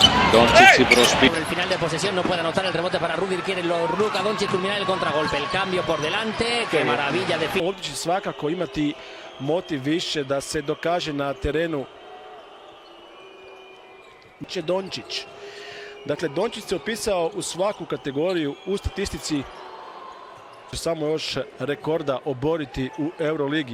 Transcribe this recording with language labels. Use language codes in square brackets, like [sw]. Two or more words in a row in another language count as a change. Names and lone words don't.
[el] Doncic η προσπίση. [es] En el final de posesión no puede anotar el rebote para Rudy, quiere Luka Doncic culminar el contragolpe, el cambio por delante, qué maravilla de fin. [hr] Ovdje će svakako imati motiv više da se dokaže na terenu. Doncic. Dakle, Doncic se upisao u svaku kategoriju u statistici. Samo još rekorda oboriti u Euroligi.